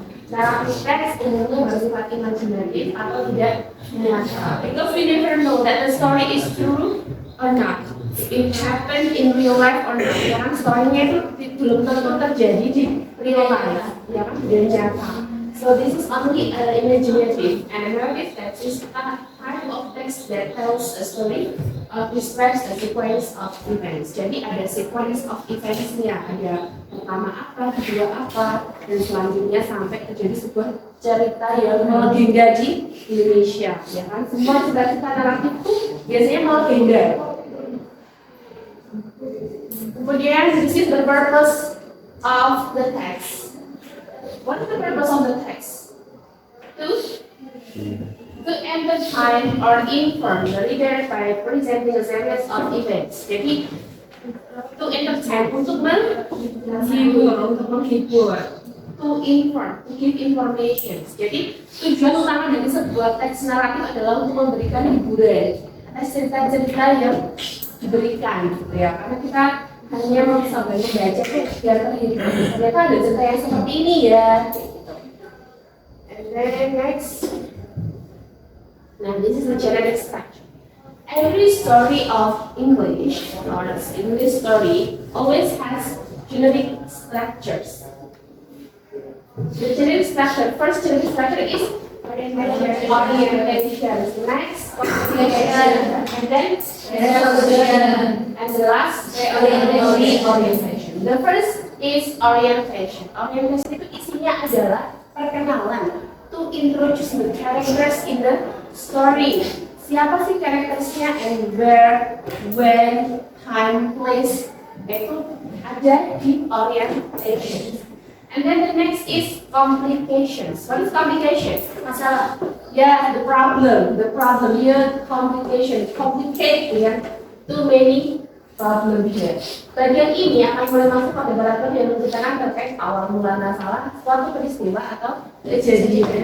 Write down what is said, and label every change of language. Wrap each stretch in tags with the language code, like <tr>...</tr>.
<id>Narrative text umumnya bersifat imajinatif atau tidak nyata.</id> <en>Because we never know that the story is true or not. It happened in real life or not.</en> <id>Ya kan, story-nya itu belum tentu terjadi di real life. Ya kan, tidak nyata.</id> <en>So this is only imaginative, and narrative text is a type of text that tells a story or describes a sequence of events.</en> <id>Jadi ada sequence of events-nya, ada pertama apa, kedua apa, dan selanjutnya sampai terjadi sebuah cerita yang melegenda di Indonesia. Ya kan, semua cerita naratif itu biasanya melegenda.</id> <en>Kemudian, this is the purpose of the text. What is the purpose of the text? To entertain or inform the reader by presenting a series of events. Jadi, To entertain,</en> <id>untuk menghibur.</id> <en>To inform, to give information.</en> <id>Jadi tujuan utama dari sebuah teks naratif adalah untuk memberikan hiburan atas cerita-cerita yang diberikan, gitu ya. Karena kita hanya membaca biar terhibur. Ternyata ada cerita yang seperti ini ya.</id> <en>Gitu. And then next, now this is the generic structure. Every story of English or English story always has generic structures. The generic structure, first generic structure is orientation. Next, and then and the last orientation. The first is orientation.</en> <id>Orientation itu isinya adalah perkenalan.</id> <en>To introduce the characters in the story.</en> <id>Siapa sih karakternya</id> <en>and where, when, time, place,</en> <id>itu ada di orientation.</id> <en>And then the next is complications. What is complications? Masalah. Yeah, the problem. The problem here, complication. Complicate ya. Too many problem here.</en> <id>Bagian ini akan mulai masuk pada bagian yang menceritakan terkait awal mula masalah, suatu peristiwa atau kejadian.</id>